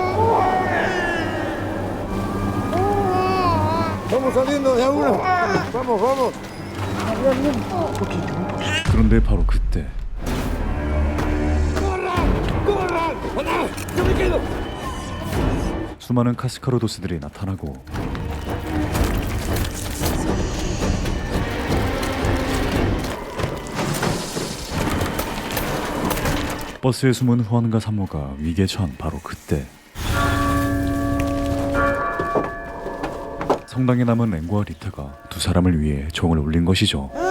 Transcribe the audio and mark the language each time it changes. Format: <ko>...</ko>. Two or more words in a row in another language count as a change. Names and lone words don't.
<es>Vamos saliendo de a uno. Vamos. Un poquito.</es> <ko>그런데 바로 그때 수많은 카스카로도스들이 나타나고 버스에 숨은 후안과 산모가 위기에 처한 바로 그때 성당에 남은 랭고와 리타가 두 사람을 위해 종을 울린 것이죠.</ko>